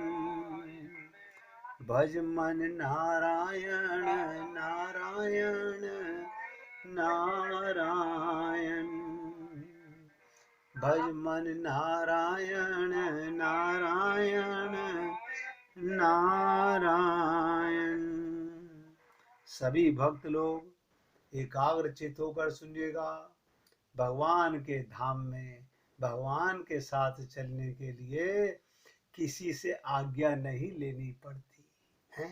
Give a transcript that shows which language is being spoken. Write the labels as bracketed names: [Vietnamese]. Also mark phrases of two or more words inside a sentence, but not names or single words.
[Hindi] भज मन नारायण नारायण नारायण। भज मन नारायण नारायण नारायण। सभी भक्त लोग एकाग्रचित होकर सुनिएगा। भगवान के धाम में भगवान के साथ चलने के लिए किसी से आज्ञा नहीं लेनी पड़ती है।